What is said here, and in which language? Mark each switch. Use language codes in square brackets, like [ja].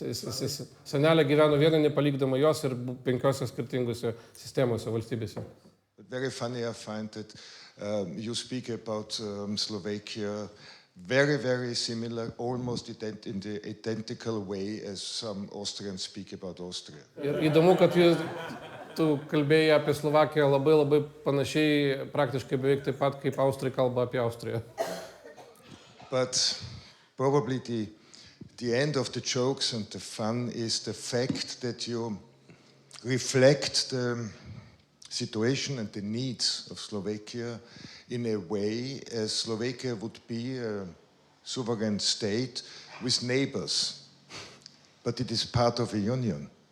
[lt] Senelė gyveno vieną, nepalikdama jos ir 5 skirtingose sistemose, valstybėse. [en] Very funny I find that you speak about Slovakia very, very similar, almost in the identical way as some Austrians speak about Austria. [lt] Ir įdomu, kad tu kalbėjai apie Slovakiją labai panašiai, praktiškai beveik taip pat, kaip Austrai kalba apie Austriją. [en] But probably the end of the jokes and the fun is the fact that you reflect the situation and the needs of Slovakia in a way as Slovakia would be a sovereign state with neighbors, but it is part of a union.